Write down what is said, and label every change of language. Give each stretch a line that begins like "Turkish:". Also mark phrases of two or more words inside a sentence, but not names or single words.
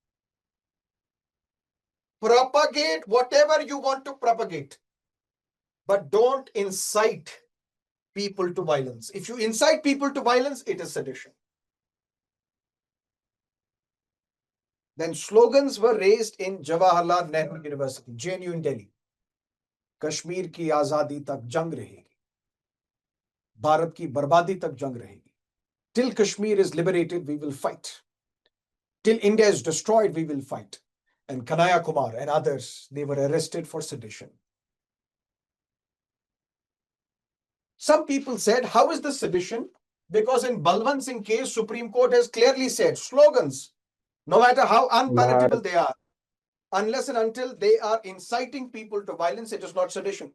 English: Propagate whatever you want to propagate. But don't incite people to violence. If you incite people to violence, it is sedition. Then slogans were raised in Jawaharlal Nehru University, JNU in Delhi.
Hindi: कश्मीर की आज़ादी तक जंग रहेगी. भारत की बर्बादी तक जंग रहेगी.
English: Till Kashmir is liberated, we will fight. Till India is destroyed, we will fight. And Kanhaiya Kumar and others, they were arrested for sedition. Some people said, how is this sedition? Because in Balwant Singh case, Supreme Court has clearly said, slogans, no matter how unpalatable they are, unless and until they are inciting people to violence, it is not sedition.